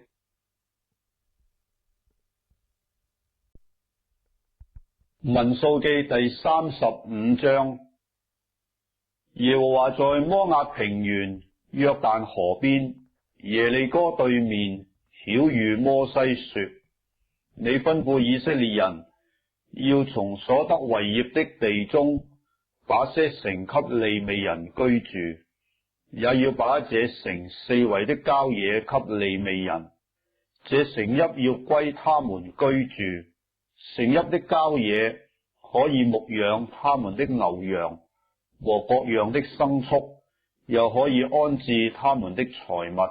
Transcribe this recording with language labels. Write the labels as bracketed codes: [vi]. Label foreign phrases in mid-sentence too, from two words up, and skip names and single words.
[zh] 民數記第35章。耶和華在摩押平原約旦河邊耶利哥對面曉諭摩西說：你吩咐以色列人要從所得為業的地中把些城給利未人居住，也要把這城四圍的郊野給利未人。這城邑要歸他們居住。城邑的郊野可以牧養他們的牛羊和各樣的牲畜，又可以安置他們的財物。